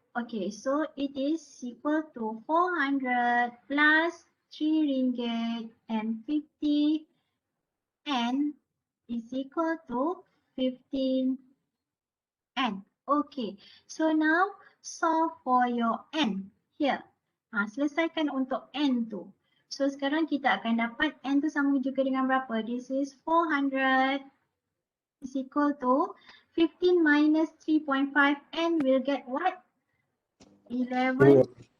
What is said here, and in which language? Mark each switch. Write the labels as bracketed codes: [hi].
[en] Okay, so it is equal to 400 plus RM3.50 N is equal to 15 N. Okay, so now solve for your N here. [ms] Selesaikan untuk N tu. So sekarang kita akan dapat N tu sama juga dengan berapa? [en] This is 400 is equal to 15 minus 3.5 N will get what? 11.5.